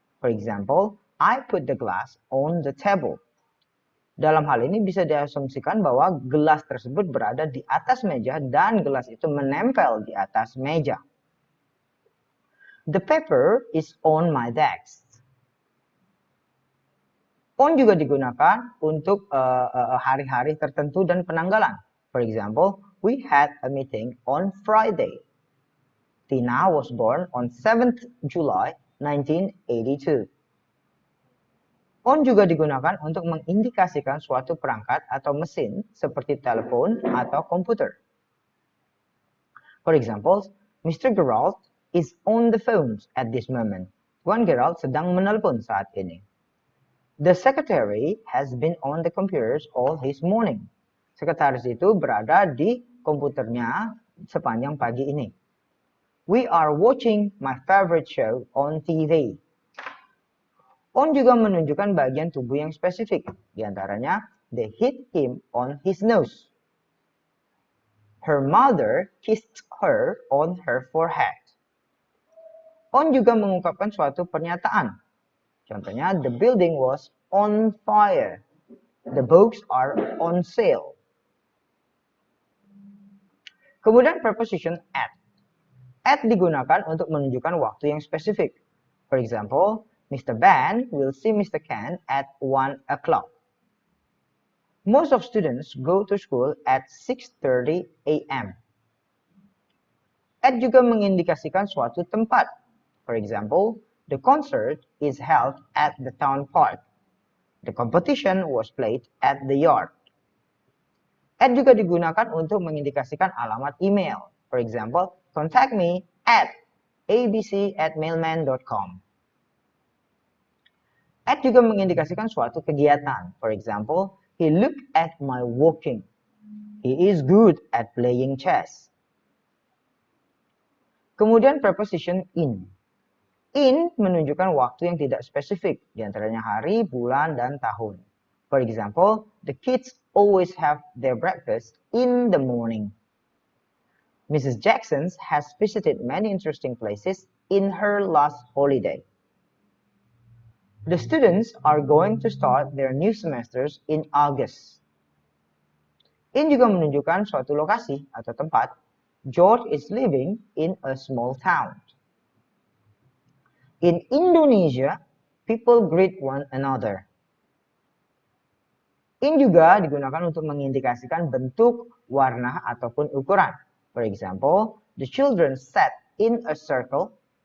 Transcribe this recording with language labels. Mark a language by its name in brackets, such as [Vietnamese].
[English] For example, I put the glass on the table. [Indonesian] Dalam hal ini bisa diasumsikan bahwa gelas tersebut berada di atas meja dan gelas itu menempel di atas meja. [English] The paper is on my desk. [Indonesian] On juga digunakan untuk hari-hari tertentu dan penanggalan. [English] For example, we had a meeting on Friday. Tina was born on 7th July 1982. [Indonesian] On juga digunakan untuk mengindikasikan suatu perangkat atau mesin seperti telepon atau komputer. [English] For example, Mr. Gerald is on the phone at this moment. [Indonesian] Tuan Gerald sedang menelpon saat ini. [English] The secretary has been on the computers all his morning. [Indonesian] Sekretaris itu berada di komputernya sepanjang pagi ini. [English] We are watching my favorite show on TV. [Indonesian] On juga menunjukkan bagian tubuh yang spesifik. Di antaranya, [English] they hit him on his nose. Her mother kissed her on her forehead. [Indonesian] On juga mengungkapkan suatu pernyataan. Contohnya, [English] the building was on fire. The books are on sale. [Indonesian] Kemudian preposition at. At digunakan untuk menunjukkan waktu yang spesifik. [English] For example, Mr. Ben will see Mr. Ken at 1 o'clock. Most of students go to school at 6:30 a.m. [Indonesian] At juga mengindikasikan suatu tempat. [English] For example, the concert is held at the town park. The competition was played at the yard. [Indonesian] At juga digunakan untuk mengindikasikan alamat email. [English] For example, contact me at abc@mailman.com. [Indonesian] At juga mengindikasikan suatu kegiatan. [English] For example, he looked at my walking. He is good at playing chess. [Indonesian] Kemudian preposition in. In menunjukkan waktu yang tidak spesifik, di antaranya hari, bulan, dan tahun. [English] For example, the kids always have their breakfast in the morning. Mrs. Jackson has visited many interesting places in her last holiday. The students are going to start their new semesters in August. [Indonesian] In juga menunjukkan suatu lokasi atau tempat. [English] George is living in a small town. In Indonesia, people greet one another. [Indonesian] In juga digunakan untuk mengindikasikan bentuk, warna, ataupun ukuran. [English] For example, the children sat in a circle.